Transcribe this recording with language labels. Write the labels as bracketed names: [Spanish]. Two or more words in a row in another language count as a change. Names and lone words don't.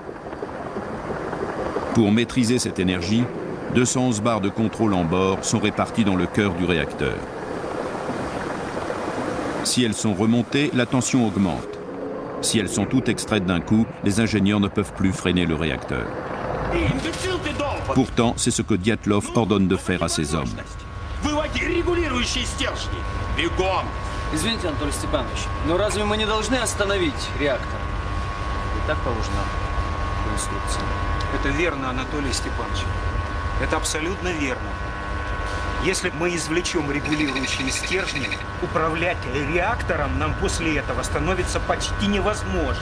[French] Pour maîtriser cette énergie, 211 barres de contrôle en bord sont réparties dans le cœur du réacteur. Si elles sont remontées, la tension augmente. Si elles sont toutes extraites d'un coup, les ingénieurs ne peuvent plus freiner le réacteur. Pourtant, c'est ce que Dyatlov ordonne de faire à ses hommes. [Russian] Извините, Анатолий Степанович, но разве мы не должны остановить реактор? И так положено в инструкции. Это верно, Анатолий Степанович. Это абсолютно верно. Если мы извлечем регулирующие стержни, управлять реактором нам после этого становится почти невозможно.